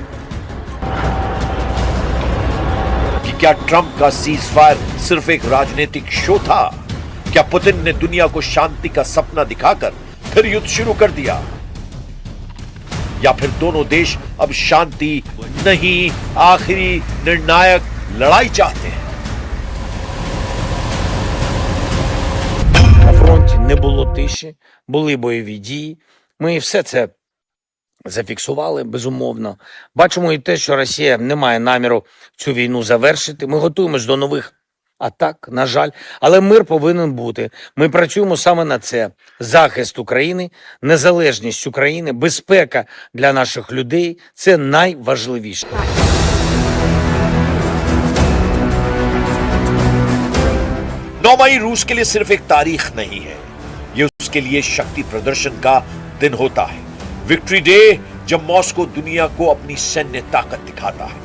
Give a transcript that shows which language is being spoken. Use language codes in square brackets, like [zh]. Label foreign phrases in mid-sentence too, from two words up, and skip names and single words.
[hi] कि क्या ट्रंप का [en] cease fire [hi] सिर्फ एक राजनीतिक शो था? क्या पुतिन ने दुनिया को शांति का सपना दिखाकर फिर युद्ध शुरू कर दिया? या फिर दोनों देश अब शांति नहीं, आखिरी निर्णायक लड़ाई चाहते हैं? [uk] На фронті не було тиші, були бойові дії. Ми все це зафіксували, безумовно. Бачимо і те, що Росія не має наміру цю війну завершити. Ми готуємось до нових атак, на жаль. Але мир повинен бути. Ми працюємо саме на це. Захист України, незалежність України, безпека для наших людей – це найважливіше. [hi] नौ मई रूस के लिए सिर्फ एक तारीख नहीं है, ये उसके लिए शक्ति प्रदर्शन का दिन होता है। विक्ट्री डे जब मॉस्को दुनिया को अपनी सैन्य ताकत दिखाता है।